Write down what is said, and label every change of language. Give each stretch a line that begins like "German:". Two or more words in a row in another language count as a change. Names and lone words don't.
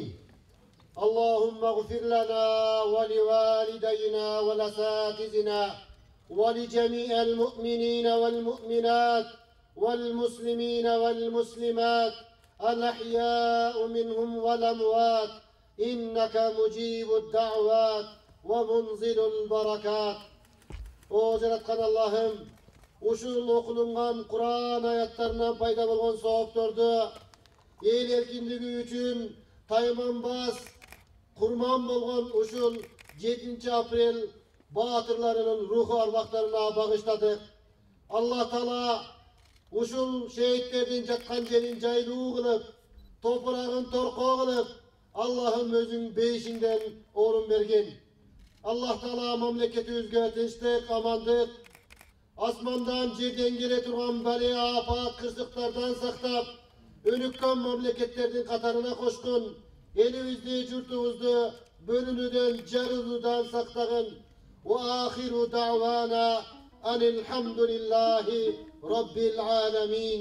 Arabic: اللهم اغفر لنا ولوالدينا ولأساتذتنا ولجميع المؤمنين والمؤمنات والمسلمين والمسلمات الأحياء منهم والأموات إنك مجيب الدعوات ومنزل البركات.
Kyrgyz: O Жараткан Аллахым, ушул окулунган Кур'ан аяттарынан пайда болгон соопторду эл эркиндиги үчүн тайманбас курман болгон ушул 7 апрель баатырларынын руху арбактарына багыштадык. Аллах Таала ушул шейттердин жаткан жерин жайлуу кылып, топурагын торкоо кылып, Аллахым өзүң бейишиңден орун берген. Allah Taala мамлекетибизге тынчтык, амандык, асмандан жерден келе турган бали апат кырсыктардан сактап, өнүккөн мамлекеттердин катарына кошкун, элибизди, журтубузду бөлүнүүдөн, жарылуудан сактагын.
Arabic: وآخر دعوانا أن الحمد لله رب العالمين.